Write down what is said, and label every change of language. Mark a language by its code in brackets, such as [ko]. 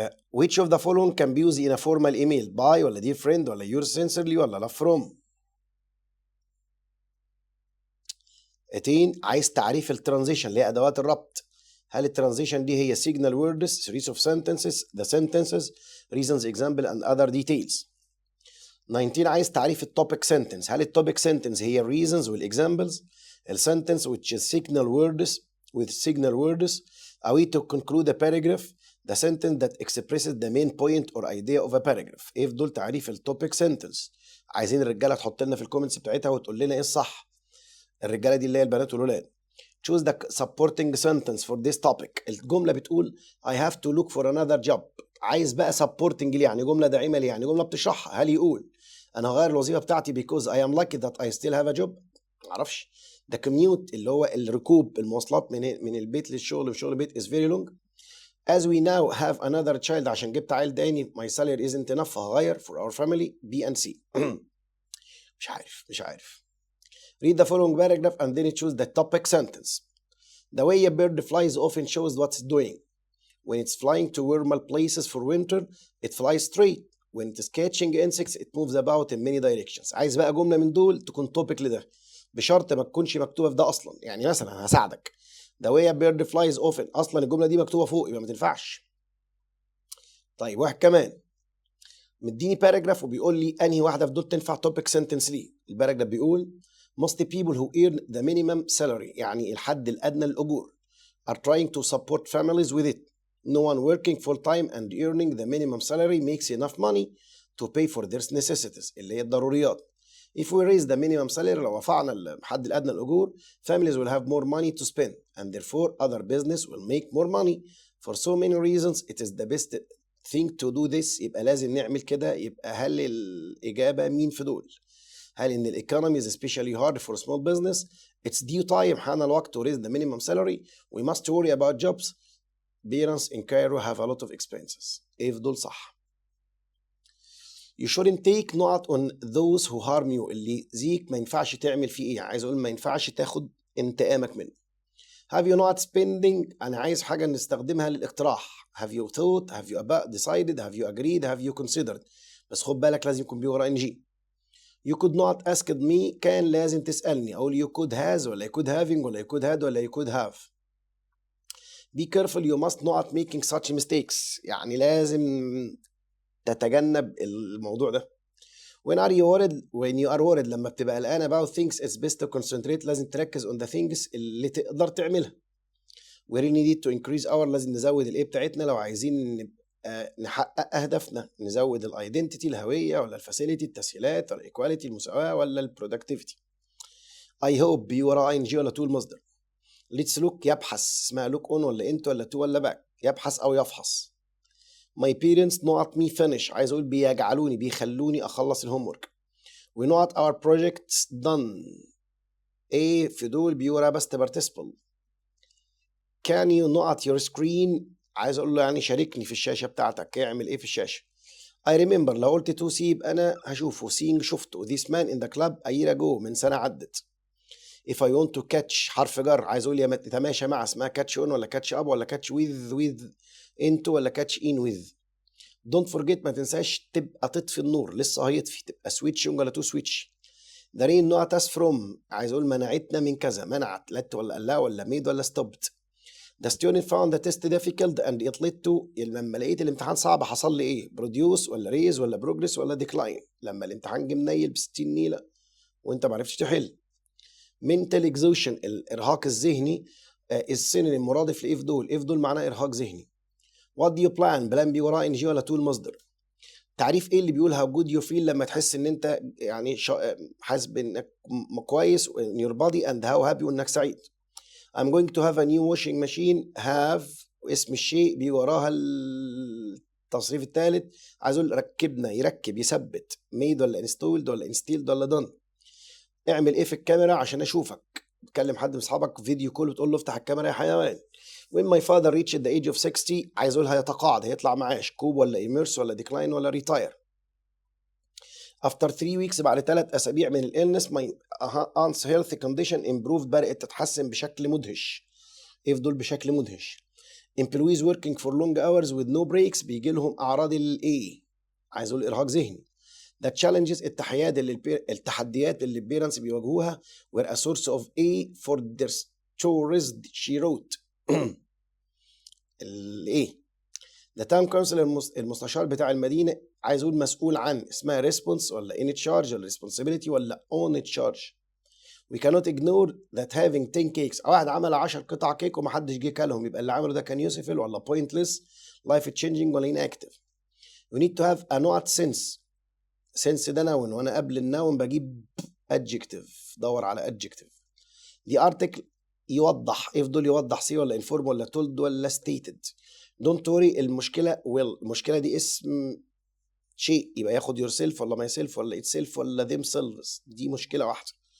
[en] Which of the following can be used in a formal email؟ by ولا dear friend ولا yours sincerely ولا love from؟ [ar] عايز تعريف الترانزيشن اللي هي ادوات الربط. [en] هل الترانزيشن دي هي signal words, series of sentences, the sentences, reasons, example and other details. [ar] 19 عايز تعريف التوبيك sentence. هل التوبيك sentence هي [en] reasons والexamples؟ السنتنس which is signal words with signal words a way to conclude a paragraph. The sentence that expresses the main point or idea of a paragraph. [ar] ايه في دول تعريف التوبيك sentence. عايزين الرجاله تحط لنا في الكومنتس بتاعتها وتقول لنا ايه الصح. الرجاله دي اللي هي البنات والولاد. [en] Choose the supporting sentence for this topic. [ar] الجملة بتقول [en] I have to look for another job. [ar] عايز بقى supporting ليه؟ يعني جملة داعمة ليه؟ يعني جملة بتشرحها. هل يقول أنا هغير الوظيفة بتاعتي [en] because I am lucky that I still have a job؟ معرفش. The commute [ar] اللي هو الركوب المواصلات من البيت للشغل وشغل البيت [en] is very long. As we now have another child [ar] عشان جبت عيل تاني [en] my salary isn't enough فهغير for our family B and C. [ar] مش عارف. [en] Read the following paragraph and then choose the topic sentence. The way a bird flies often shows what it's doing. When it's flying to warmer places for winter, it flies straight. When it is catching insects, it moves about in many directions. [ar] عايز بقى جملة من دول تكون [en] topic [ar] لده، بشرط ما تكونش مكتوبة في ده أصلا. يعني مثلا هساعدك. [en] The way a bird flies often. [ar] أصلا الجملة دي مكتوبة فوق يبقى ما تنفعش. طيب واحد كمان. مديني باراجراف وبيقول لي أنهي واحدة في دول تنفع topic sentence ليه. [en] الباراجراف بيقول most people who earn the minimum salary [ar] يعني الحد الأدنى للأجور [en] are trying to support families with it. No one working full time and earning the minimum salary makes enough money to pay for their necessities [ar] اللي هي الضروريات. [en] If we raise the minimum salary [ar] لو رفعنا الحد الأدنى للأجور [en] families will have more money to spend and therefore other business will make more money. For so many reasons it is the best thing to do this. [ar] يبقى لازم نعمل كده. يبقى هل الإجابة مين في دول؟ هل إن [en] economy is especially hard for small business? It's due time [ar] حان الوقت [en] to raise the minimum salary. We must worry about jobs. Parents in Cairo have a lot of expenses. [ar] إيه في دول صح؟ [en] You shouldn't take نقط on those who harm you. [ar] اللي زيك ما ينفعش تعمل فيه إيه؟ عايز أقول ما ينفعش تاخد انتقامك منه. [en] Have you not spending؟ [ar] أنا عايز حاجة نستخدمها للاقتراح. [en] Have you thought؟ Have you decided؟ Have you agreed؟ Have you considered؟ [ar] بس خد بالك لازم يكون بيورا [en] NG. You could not ask me [ar] كان لازم تسألني. أقول [en] you could has ولا you could having ولا you could had ولا you could have. Be careful you must not making such mistakes. [ar] يعني لازم تتجنب الموضوع ده. [en] When you are worried [ar] لما بتبقى قلقان [en] about things it's best to concentrate. [ar] لازم تركز [en] on the things [ar] اللي تقدر تعملها. [en] We really need to increase our [ar] لازم نزود الايه بتاعتنا لو عايزين نبقى نحقق أهدافنا. نزود الايدنتيتي الهوية ولا الفاسيليتي التسهيلات ولا الايكواليتي المساواة ولا البرودكتيفيتي. [en] I hope [ar] بي ورا [en] ING ولا to المصدر. Let's look [ar] يبحث اسمها [en] look on ولا into ولا to ولا back. [ar] يبحث أو يفحص. [en] My parents not me finish. [ar] عايز أقول بيجعلوني بيخلوني أخلص الهومورك. [en] We not our projects done. [ar] A في دول بيورا بس participle. [en] Can you not your screen؟ [ar] عايز اقول له يعني شاركني في الشاشة بتاعتك، اعمل ايه في الشاشة. [en] I remember [ar] لو قلت to see يبقى انا هشوفه. seeing شفته. [en] This man in the club a year ago من سنة عدت. If I want to catch حرف جر، [ar] عايز اقول يتماشى مع، اسمها [en] catch on ولا catch up ولا catch with into ولا catch in with. Don't forget [ar] ما تنساش تبقى تطفي النور، لسه هيطفي، تبقى switching ولا to switch. [en] The rain not us from، [ar] عايز اقول منعتنا من كذا، منعت let ولا لا ولا made ولا stopped. [en] The student found the test difficult and it led to، [ar] لما لقيت الامتحان صعب حصل لي ايه؟ [en] produce ولا raise ولا progress ولا decline. [ar] لما الامتحان جه منيل ب60 نيله وانت ما عرفتش تحل. [en] mental exhaustion [ar] الارهاق الذهني السينونيم مرادف لايه في دول؟ ايه في دول معناه ارهاق ذهني. [en] what do you plan؟ [ar] بلان بي وراه ان جي ولا طول مصدر. تعريف ايه اللي بيقول [en] how good you feel [ar] لما تحس ان انت يعني حاسس بانك كويس [en] in your body and how happy [ar] وانك سعيد. [en] I'm going to have a new washing machine. [ar] have اسم الشيء بيجي وراها التصريف الثالث، عايز اقول ركبنا، يركب، يثبت. [en] made ولا installed ولا installed ولا done. [ar] اعمل ايه في الكاميرا عشان اشوفك. بتكلم حد من اصحابك فيديو كول بتقول له افتح الكاميرا يا حيوان. [en] when my father reached the age of 60 [ar] عايز اقول هيتقاعد، هيطلع معاش، [en] Cope ولا immerse ولا decline ولا retire. after 3 weeks بعد 3 اسابيع من الالنس my aunt's health condition improved، [ar] بدأت تتحسن بشكل مدهش. ايه في دول بشكل مدهش؟ [en] employees working for long hours with no breaks [ar] بيجي لهم اعراض الايه؟ عايز اقول ارهاق ذهني. [en] the challenges [ar] التحديات اللي البيرنتس بيواجهوها [en] were a source of A for their stories she wrote. [ar] الايه؟ [en] the town council [ar] المستشار بتاع المدينة، عايز اقول مسؤول عن، اسمها response ولا in charge ولا responsibility ولا on charge. [en] we cannot ignore that having 10 cakes، [ar] واحد عمل 10 قطع كيك ومحدش جه كلهم، يبقى اللي عمله ده كان useful ولا pointless، life changing ولا inactive. [en] we need to have a not sense. [ar] sense ده noun، وانا قبل النون بجيب adjective، دور على adjective. [en] the article [ar] يوضح، ايه دول يوضح؟ سي ولا inform ولا told ولا stated. [en] don't worry [ar] المشكلة will، المشكلة دي اسم شيء يبقى ياخد yourself ولا myself ولا itself ولا themselves، دي مشكلة واحدة.